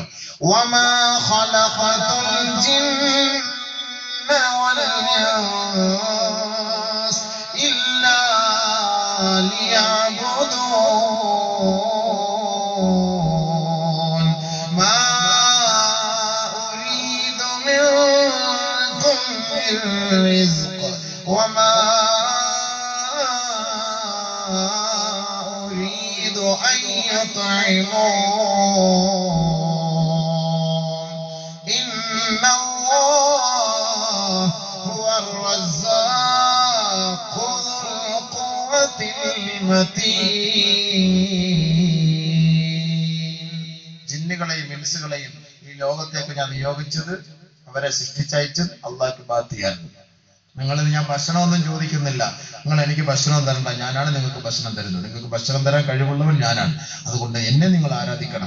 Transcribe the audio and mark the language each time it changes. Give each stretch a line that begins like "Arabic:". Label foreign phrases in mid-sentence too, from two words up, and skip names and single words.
Arabic: وما خلقت الجن والإنس إلا ليعبدون ما أريد منكم من رزق وما أن يطعمون إن الله هو الرزاق ذو القوة المتين.
Malayalam: ജിന്നുകളെയും ഇൻസുകളെയും ഈ ലോകത്തേക്ക് ഞാൻ നിയോഗിച്ചത്, അവരെ സൃഷ്ടിച്ചയച്ചത് അള്ളാഹ്ക്ക് ബാത്തിയാണ്. നിങ്ങളിൽ ഞാൻ ഭക്ഷണമൊന്നും ചോദിക്കുന്നില്ല. നിങ്ങൾ എനിക്ക് ഭക്ഷണം തരണ്ട, ഞാനാണ് നിങ്ങൾക്ക് ഭക്ഷണം തരുന്നത്. നിങ്ങൾക്ക് ഭക്ഷണം തരാൻ കഴിവുള്ളവൻ ഞാനാണ്. അതുകൊണ്ട് എന്നെ നിങ്ങൾ ആരാധിക്കണം.